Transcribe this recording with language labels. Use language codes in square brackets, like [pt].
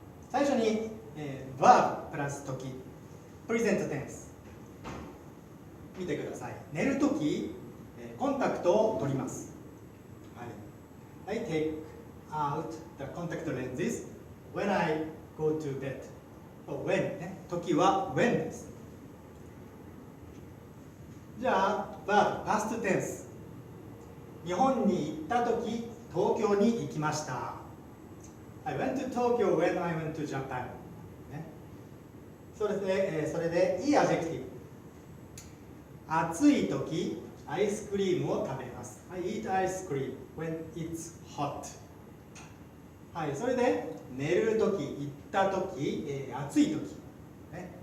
[ja] 最初に、verb プラス時、present tense見てください。寝るとき、コンタクトを取ります。はい、 [en] I take out the contact lenses when I go to bed. [ja] when ね、時は when です。じゃあ、verb past tense。日本に行ったとき、東京に行きました。 [en] I went to Tokyo when I went to Japan。 [ja] ね、それでいいアジェクティブ。暑いとき、アイスクリームを食べます。 [en] I eat ice cream when it's hot。 [ja] はい、それで寝るとき、行ったとき、暑いとき、ね。